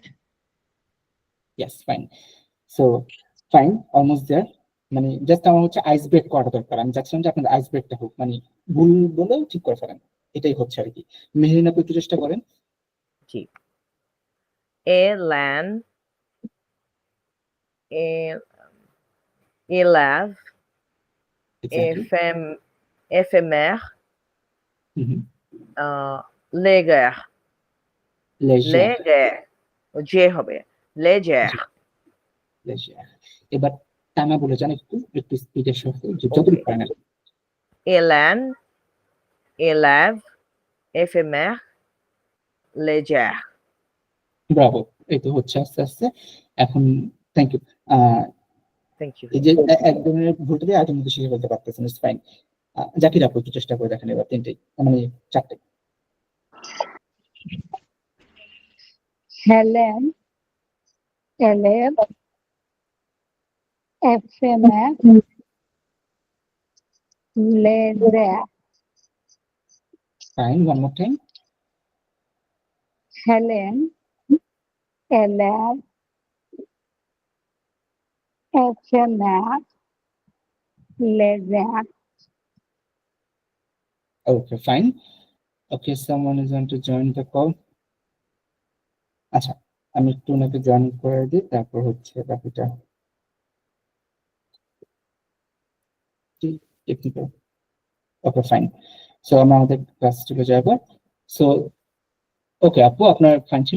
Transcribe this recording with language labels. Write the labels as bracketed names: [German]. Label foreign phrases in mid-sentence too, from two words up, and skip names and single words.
[English] Yes, fine. So fine, almost there. [Bangla] মানে জাস্ট আমার হচ্ছে [English] ice break [Bangla] করা দরকার, আমি চাচ্ছিলাম যে আপনাদের আইস ব্রেকটা হোক, মানে ভুল বলেও ঠিক করে ফেলেন, এটাই হচ্ছে আর কি। মেহরিন আপু একটু চেষ্টা করেন। [French] জি। এ ল্যান, এ élève, [English] এক্স্যাক্টলি। [French] éphémère, légère, লেজার, légère, [Bangla] যে হবে, [French] légère, লেজার। [Bangla] এবার টানা বলে যান একটু, একটু স্পিডের সাথে, যতটুকু okay. পারেন। [French] Hélène, élève, éphémère, légère. [Bangla] ব্রাভো, এই তো হচ্ছে আস্তে আস্তে এখন। [English] thank you. Thank you. [Bangla] এই যে এক ধরনের ভুলটা দিয়ে আরেকটা মধ্যে শিখে ফেলতে পারতেছেন, [English] it's fine. [Bangla] জাকির আপু একটু চেষ্টা করে দেখেন এবার তিনটেই, মানে চারটে। [French] Helen, élève, éphémère, légère. [English] Fine, one more time. [French] Helen, élève, éphémère, légère. [English] Okay, fine. Okay, someone is going to join the call. [Bangla] আচ্ছা, আমি একটু ওনাকে জয়েন করে দিই, তারপর হচ্ছে বাকিটা টেকনিক্যাল। [English] Okay, fine. [Bangla] সো আমরা আমাদের ক্লাস চলে যাবো। [English] So okay [Bangla] আপু, আপনার ফাইন ছিল।